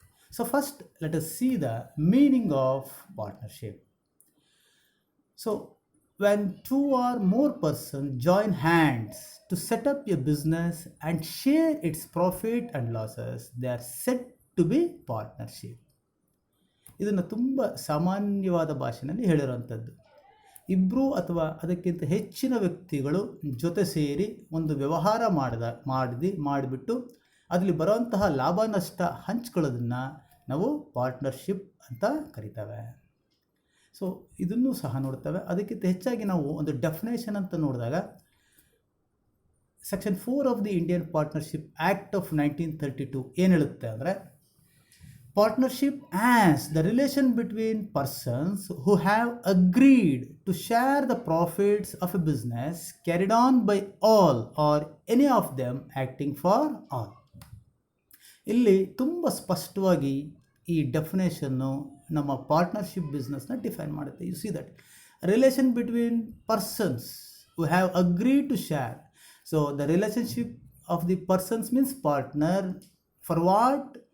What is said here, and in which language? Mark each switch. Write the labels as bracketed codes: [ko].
[en] So first let us see the meaning of partnership. So when two or more persons join hands to set up a business and share its profit and losses, they are said to be partnership. [kn] ಇದನ್ನು ತುಂಬ ಸಾಮಾನ್ಯವಾದ ಭಾಷೆಯಲ್ಲಿ ಹೇಳಿರುವಂಥದ್ದು. ಇಬ್ಬರು ಅಥವಾ ಅದಕ್ಕಿಂತ ಹೆಚ್ಚಿನ ವ್ಯಕ್ತಿಗಳು ಜೊತೆ ಸೇರಿ ಒಂದು ವ್ಯವಹಾರ ಮಾಡಿಬಿಟ್ಟು ಅದರಲ್ಲಿ ಬರುವಂತಹ ಲಾಭ ನಷ್ಟ ಹಂಚ್ಕೊಳ್ಳೋದನ್ನು ನಾವು ಪಾರ್ಟ್ನರ್ಶಿಪ್ ಅಂತ ಕರಿತೇವೆ. ಸೊ ಇದನ್ನು ಸಹ ನೋಡ್ತೇವೆ. ಅದಕ್ಕಿಂತ ಹೆಚ್ಚಾಗಿ ನಾವು ಒಂದು ಡೆಫಿನೇಷನ್ ಅಂತ ನೋಡಿದಾಗ section 4 of the Indian partnership act of 1932 ಏನು ಹೇಳುತ್ತೆ ಅಂದರೆ, [en] partnership as the relation between persons who have agreed to share the profits of a business carried on by all or any of them acting for all. [kn] ಇಲ್ಲಿ ತುಂಬ ಸ್ಪಷ್ಟವಾಗಿ ಈ definition ನಮ್ಮ partnership ಬಿಸ್ನೆಸ್ನ define ಮಾಡುತ್ತೆ. [en] You see that relation between persons who have agreed to share. So the relationship of the persons means partner for what?